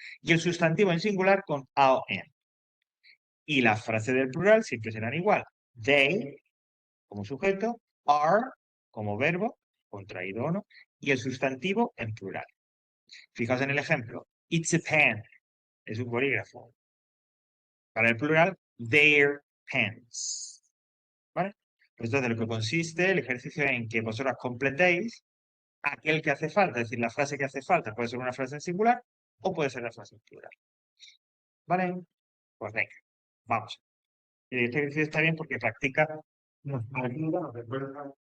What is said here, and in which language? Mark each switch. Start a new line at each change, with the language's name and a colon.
Spanish: Y el sustantivo en singular con a o en. Y las frases del plural siempre serán igual. They, como sujeto, are, como verbo, contraído o no, y el sustantivo en plural. Fijaos en el ejemplo.
English: It's a pen.
Spanish: Es un bolígrafo. Para el plural,
English: their pens.
Spanish: ¿Vale? Pues entonces, lo que consiste el ejercicio en que vosotras completéis aquel que hace falta. Es decir, la frase que hace falta puede ser una frase en singular o puede ser la frase en plural. ¿Vale? Pues venga, vamos. Este ejercicio está bien porque practica, nos ayuda, nos recuerda